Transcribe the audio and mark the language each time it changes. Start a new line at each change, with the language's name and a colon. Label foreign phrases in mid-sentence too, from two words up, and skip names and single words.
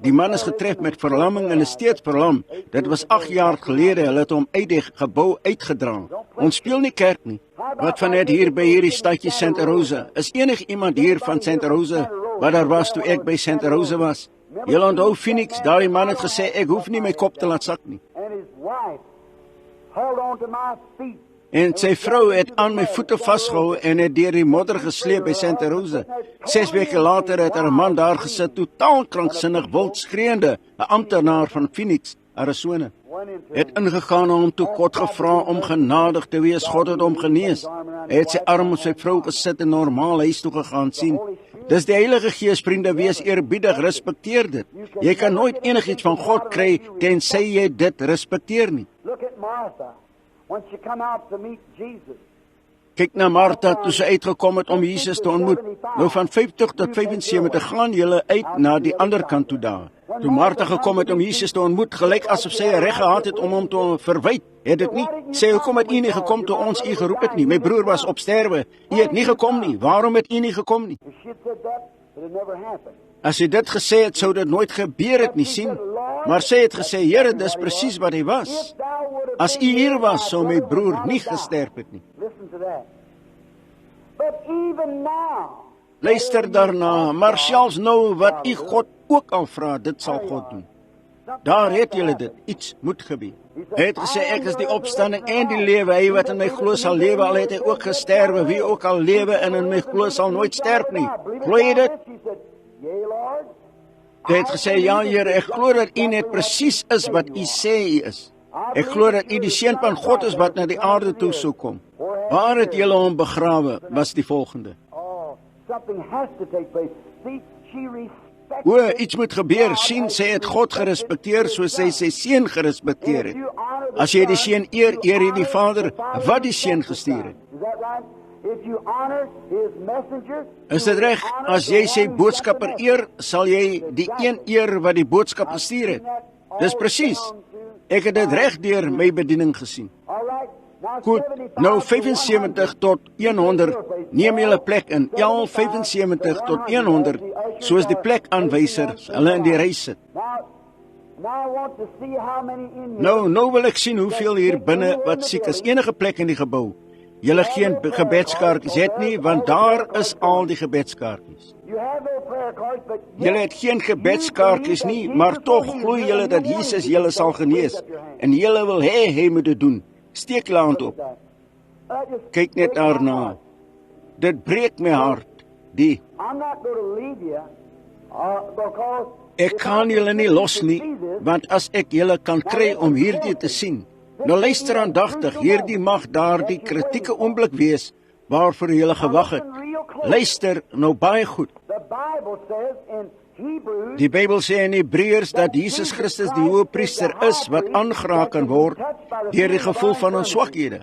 Afrikaans: Die man is getref met verlamming en is steeds verlam. Dit was 8 jaar gelede, hulle het hom uit die gebou uitgedra. Ons speel nie kerk nie. Wat van net hier by hierdie stadjie Santa Rosa? Is enig iemand hier van Santa Rosa wat daar was toe ek by Santa Rosa was? Julle onthou Phoenix, daardie man het gesê, ek hoef nie my kop te laat sak nie.
English: And his wife held on to my feet.
Afrikaans: En sy vrou het aan my voete vasgehou en het deur die modder gesleep by Santa Rosa. 6 weke later het 'n man daar gesit, totaal kranksinnig, wild skreeuende, 'n amptenaar van Phoenix, Arizona. het ingegaan om toe God gevra om genadig te wees. God het hom genees. Hy het sy arm op sy vrou gesit en normaal huis toe gegaan. Sien, dis die Heilige Gees, vriende, wees eerbiedig, respekteer dit. Jy kan nooit enigiets van God kry tensy jy dit respekteer nie.
English: Look at Martha, when she come out to meet Jesus.
Afrikaans: Kyk na Martha toe sy uitgekom het om Jesus te ontmoet. Nou van 50 tot 75 gaan julle uit na die ander kant toe daar. Toe Martha gekom het om Jesus te ontmoet, gelyk asof sy 'n reg gehad het om hom te verwyd. Het dit nie? Sê, hoekom het u nie gekom toe ons u geroep het nie? My broer was op sterwe. U het nie gekom nie. Waarom het u nie gekom nie?
English: If she had said that, it had never happened.
Afrikaans: As hy dit gesê het, sou dit nooit gebeur het nie, sien. Maar sy het gesê, Here, dis presies wat hy was. As u hier was, sou my broer nie gesterf het nie.
English: Listen to that. But even now,
Afrikaans: Luister daarna, maar selfs nou wat u God ook al vra, dit sal God doen. Daar het julle dit, iets moet gebeur. Hy het gesê, ek is die opstanding en die lewe, hy wat in my glo sal lewe, al het hy ook gesterwe, wie ook al lewe en in my glo sal nooit sterf nie. Glo jy dit?
English: she said, Yea, Lord.
Afrikaans: Hy het gesê, ja Here, ek glo dat u net presies is wat u sê u is. Ek glo dat u die seun van God is wat na die aarde toe sou kom. Waar het julle hom begrawe, was die volgende.
English: Oh, something has to take place. See, she respected.
Afrikaans: O, iets moet gebeur, sien, sy het God gerespekteer soos sy sy seun gerespekteer het. As jy die seun eer, eer jy die Vader wat die seun gestuur het.
English: Is that right? If you honor his messenger,
Afrikaans: Is dit reg? As jy sy boodskapper eer, sal jy die een eer wat die boodskap gestuur het. Dis presies. Ek het dit reg deur my bediening gesien.
English: all right. Now
Afrikaans: Goed, 75 nou 75 tot 100, neem julle plek in. Ja, 75 tot 100, soos die plekaanwysers hulle in die ry sit.
English: Now I want to see how many in here.
Afrikaans: Nou wil ek sien hoeveel hier binne wat siek is. Enige plek in die gebou. Julle geen gebedskaartjies het nie, want daar is al die gebedskaartjies.
English: You have no prayer cards, but
Afrikaans: Julle het geen gebedskaartjies nie, maar tog glo julle dat Jesus julle sal genees. En julle wil hê hy moet dit doen. Steek julle hand op. Kyk net daarna. Dit breek my hart. Die
English: I'm not going to leave you because
Afrikaans: Ek kan julle nie los nie, want as ek julle kan kry om hierdie te sien. Nou luister aandagtig, hierdie mag daardie kritieke oomblik wees waarvoor julle gewag het. Luister nou baie goed.
English: the Bible says in Hebrews
Afrikaans: Die Bybel sê in Hebreërs dat Jesus Christus die hoëpriester is wat aangeraak kan word deur die gevoel van ons swakhede.